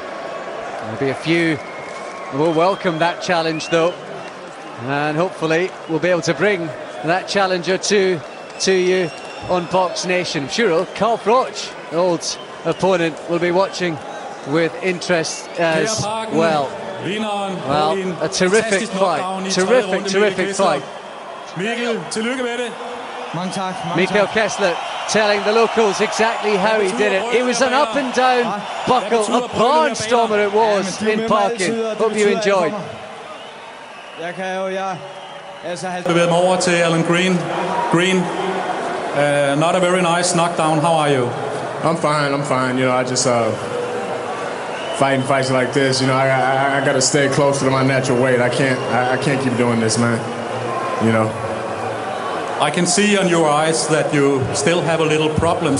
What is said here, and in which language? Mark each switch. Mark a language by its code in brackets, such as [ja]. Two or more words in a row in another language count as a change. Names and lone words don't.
[en] There'll be a few who will welcome that challenge though, and hopefully we'll be able to bring that challenger to you on Box Nation. I'm sure Carl Froch, the old opponent, will be watching with interest as well. Well, a terrific fight, terrific fight. [da] Mikkel, tillykke med det. Mange tak. [en] Mikkel Kessler telling the locals exactly how he did it. It was an up and down buckle, a barnstormer it was in parking. Hope you enjoyed. [da] Bevæger mig over til Allan Green. [en] Not a very nice knockdown. How are you? I'm fine. You know, I just fighting fights like this. You know, I got to stay closer to my natural weight. I can't keep doing this, man. You know. I can see on your eyes that you still have a little problems.